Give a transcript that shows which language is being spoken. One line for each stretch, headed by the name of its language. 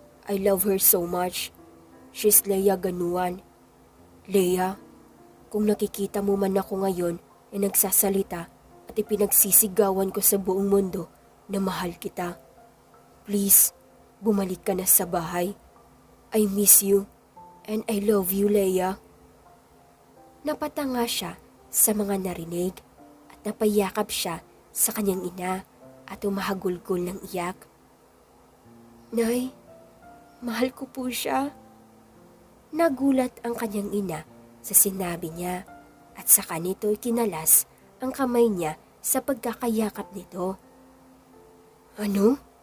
English: I love her so much. She's Leia Ganuan.
Filipino: Leia, kung nakikita mo man ako ngayon na nagsasalita at ipinagsisigawan ko sa buong mundo na mahal kita, please, bumalik ka na sa bahay.
English: I miss you and I love you, Leia.
Filipino: Napatanga siya sa mga narinig at napayakap siya sa kanyang ina at umahagulgol ng iyak. Nay, mahal ko po siya. Nagulat ang kanyang ina sa sinabi niya at saka nito kinalas ang kamay niya sa pagkakayakap nito. Ano?